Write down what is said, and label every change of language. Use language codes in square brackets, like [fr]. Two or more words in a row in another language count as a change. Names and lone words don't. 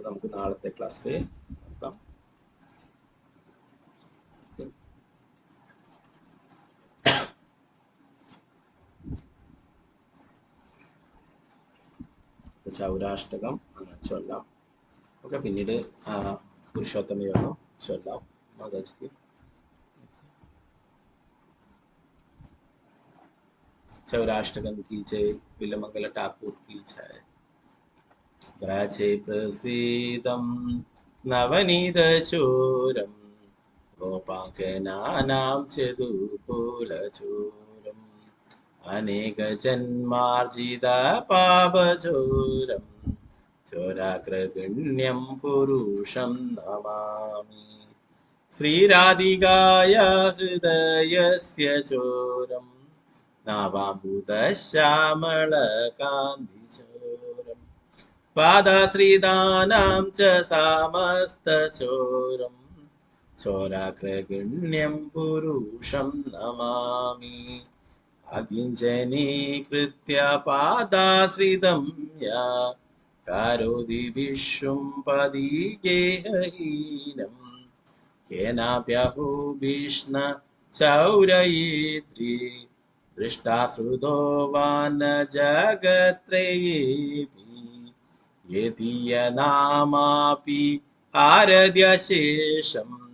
[ml] നമുക്ക് നാളത്തെ ക്ലാസ്സിൽ നോക്കാം. ചൗരാഷ്ടകം ചൊല്ലാം. ഓക്കെ, പിന്നീട് പുരുഷോത്തമ യോഗം ചൊല്ലാം മാതാജിക്ക്. [hi] चौराष्टकम की जय, विलमंगल ठाकुर की जय। [sa] व्राजे प्रसीदं नवनीत चूरम, गोपांकनानां चतुकुलचूरम, अनेक जन्मार्जित पापचूरम, चोराग्रगण्यं पुरुषं नमामि। श्रीराधिकाया हृदयस्य चोरम् നാവാംബുധശ്യാമളകാന്തിചോരം പാദാശ്രിതാനാം ച സാമസ്തചോരം ചോരാഗ്രഗണ്യം പുരുഷം നമാമി അകിഞ്ചനീകൃത്യ പാദാശ്രിതം യാ കരോതി വിശ്വം പദീഗേഹഹീനം കേനാപ്യഹോ ഭീഷ്ണ ചൗരയേത്രി ദൃഷ്ടാസുതോ വാന ജഗത്രയേപി യതീയനാമാപി ആരദ്യശേഷം